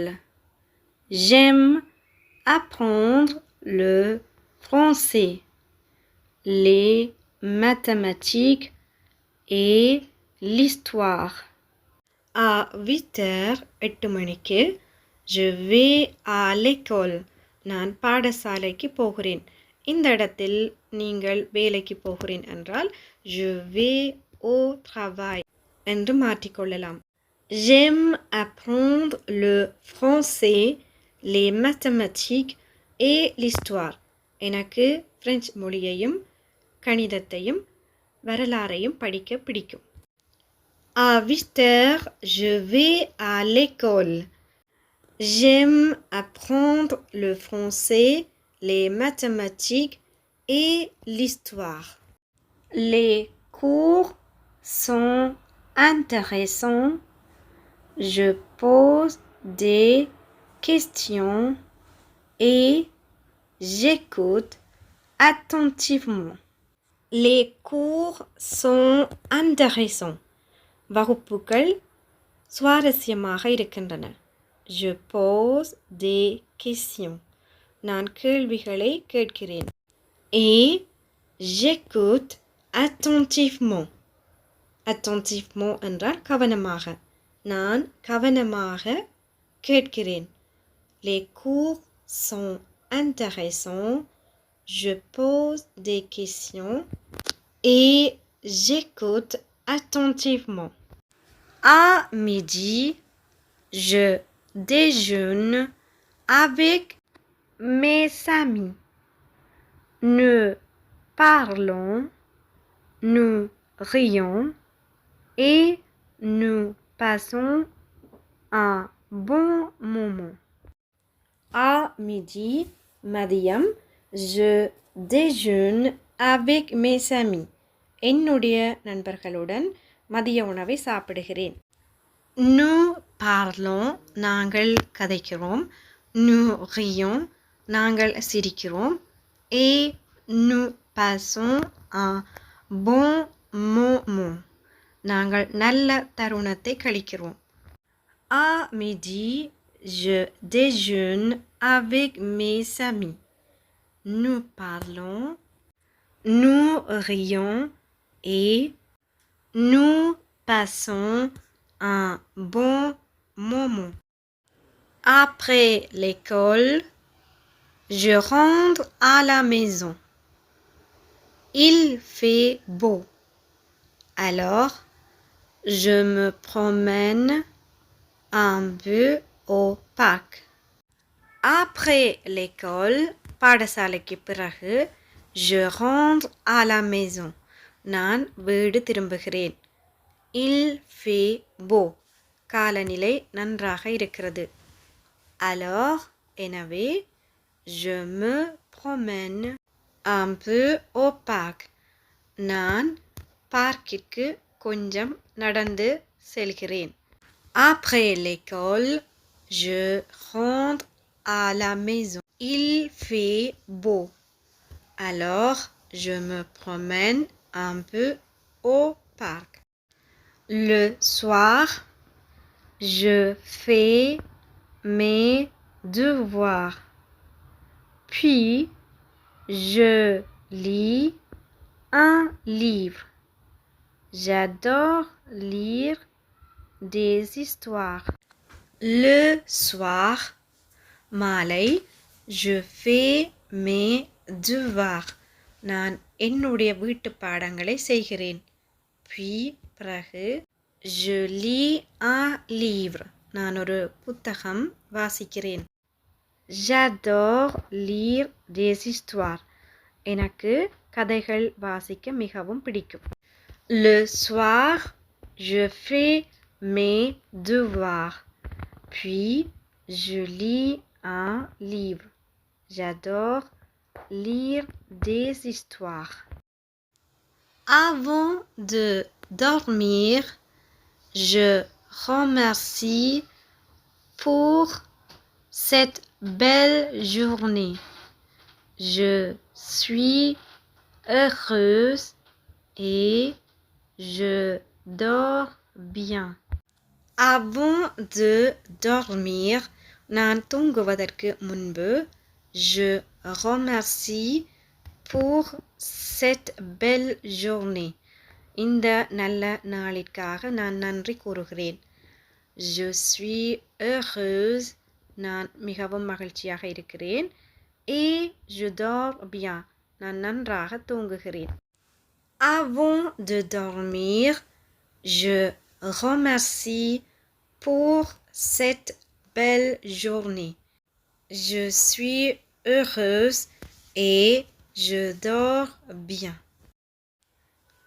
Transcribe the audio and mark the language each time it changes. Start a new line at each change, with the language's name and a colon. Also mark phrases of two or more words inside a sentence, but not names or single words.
French: J'aime apprendre le français, les mathématiques et l'histoire. À 8 heures, 8 மணிக்கு, je vais à l'école,
Tamil: நான் பாடசாலைக்கு போகிறேன். இந்த இடத்தில் நீங்கள் வேலைக்கு போகிறேன் என்றால்
French: je vais au travail
Tamil: என்று மாற்றிக்கொள்ளலாம்.
French: J'aime apprendre le français, les mathématiques et l'histoire.
Tamil: எனக்கு பிரெஞ்சு மொழியையும் கணிதத்தையும் வரலாறையும் படிக்க பிடிக்கும்.
French: À 8 heures, je vais à l'école. J'aime apprendre le français, les mathématiques et l'histoire. Les cours sont intéressants. Je pose des questions et j'écoute attentivement. Les cours sont intéressants.
Tamil: வகுப்புகள் சுவாரஸ்யமாக இருக்கின்றன.
French: Je pose des questions.
Tamil: நான் கேள்விகளை கேட்கிறேன்.
French: Et j'écoute attentivement.
Tamil: Attentivement என்றால் கவனமாக. நான் கவனமாக கேட்கிறேன்.
French: Les cours sont intéressants. Je pose des questions et j'écoute attentivement. À midi, je déjeune avec mes amis. Nous parlons, nous rions et nous passons un bon moment. À midi, மதியம், je déjeune avec mes amis.
Tamil: என்னுடைய நண்பர்களுடன் மதிய உணவை சாப்பிடுகிறேன்.
French: Nous parlons,
Tamil: நாங்கள் கதைக்கிறோம்.
French: Nous rions,
Tamil: நாங்கள் சிரிக்கிறோம்.
French: Et nous passons un bon moment.
Tamil: நாங்கள் நல்ல தருணத்தை கழிக்கிறோம்.
French: À midi, je déjeune avec mes amis. Nous parlons, nous rions et nous passons un bon moment. Après l'école, je rentre à la maison. Il fait beau. Alors, je me promène un peu au parc. Après l'école,
Tamil: பாடசாலைக்கு பிறகு,
French: je rentre à la maison.
Tamil: நான் வீடு திரும்புகிறேன்.
French: Il fait beau.
Tamil: காலநிலை நன்றாக இருக்கிறது.
French: Alors, எனவே, je me promène un peu au parc.
Tamil: நான் பார்க்கிற்கு கொஞ்சம் நடந்து செல்கிறேன்.
French: Après l'école, je rentre à la maison. Il fait beau. Alors, je me promène un peu au parc. Le soir, je fais mes devoirs. Puis, je lis un livre. J'adore lire des histoires. Le soir, மாலை, je fais mes devoirs.
Tamil: நான் என்னுடைய வீட்டு பாடங்களை செய்கிறேன்.
French: Puis, பிறகு, je lis un livre.
Tamil: நான் ஒரு புத்தகம் வாசிக்கிறேன்.
French: J'adore lire des histoires.
Tamil: எனக்கு கதைகள் வாசிக்க மிகவும் பிடிக்கும்.
French: Le soir, je fais mes devoirs. Puis, je lis un livre. J'adore lire des histoires. Avant de dormir, je remercie pour cette belle journée. Je suis heureuse et je dors bien. Avant de dormir,
Tamil: நான் தூங்குவதற்கு முன்பு,
French: je remercie pour cette belle journée.
Tamil: இந்த நல்ல நாளிற்காக நான் நன்றி கூறுகிறேன்.
French: Je suis heureuse.
Tamil: நான் மிகவும் மகிழ்ச்சியாக இருக்கிறேன்.
French: Et je dors bien.
Tamil: நான் நன்றாக தூங்குகிறேன்.
French: Avant de dormir, je remercie pour cette belle journée. Je suis heureuse et je dors bien.